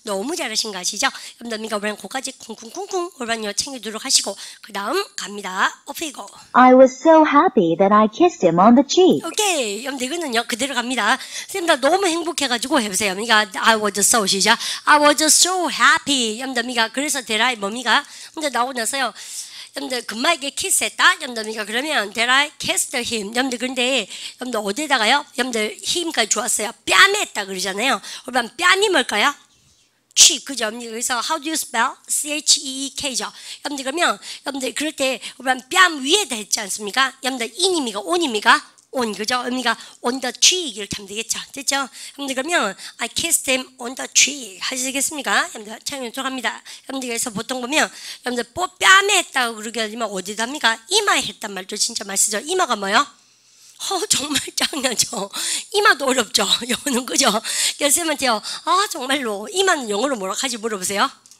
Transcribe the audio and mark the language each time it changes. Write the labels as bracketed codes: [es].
[ko] 너무 잘하신 거 아시죠? 여러분들 미가 올바른 고까지 쿵쿵쿵쿵 올바른 챙기도록 하시고 그 다음 갑니다. 오피고. [en] I was so happy that I kissed him on the cheek. [ko] 오케이. 여러분들 이거는요 그대로 갑니다. 쌤들 너무 행복해가지고 해보세요. 미가 [en] I was so [ko] 시작. [en] I was so happy. [ko] 여러분들 미가 그래서 대라이 뭡니까? 근데 나오고 나서요. 여러분들 금마에게 키스했다. 여러분들 미가 그러면 [en] that I kissed him. [ko] 여러분들 근데 여러분들 어디에다가요? 여러분들 힘까지 좋았어요. 뺨에 했다 그러잖아요. 그러면 뺨이 뭘까요? cheek, 그죠? [en] 그래서 how do you spell? C-H-E-E-K죠. [ko] 여러분들 그러면 여러분들 그럴 때 뺨 위에다 했지 않습니까? 여러분들 in입니까? on입니까? on, 그죠? 의미가 on the cheek 이렇게 하면 되겠죠. 됐죠? 여러분들 그러면 [en] I kissed him on the cheek [ko] 하시겠습니까? 여러분들 참여 들어갑니다. 여러분들 그래서 보통 보면 여러분들 뺨에 했다고 그러게 하지만 어디다 합니까? 이마에 했단 말도 진짜 많이 쓰죠. 이마가 뭐요? 정말 짱나죠. 이마도 어렵죠. 영어는 그죠? 그래서 쌤한테요. 정말로 이마는 영어로 뭐라고 하지 물어보세요.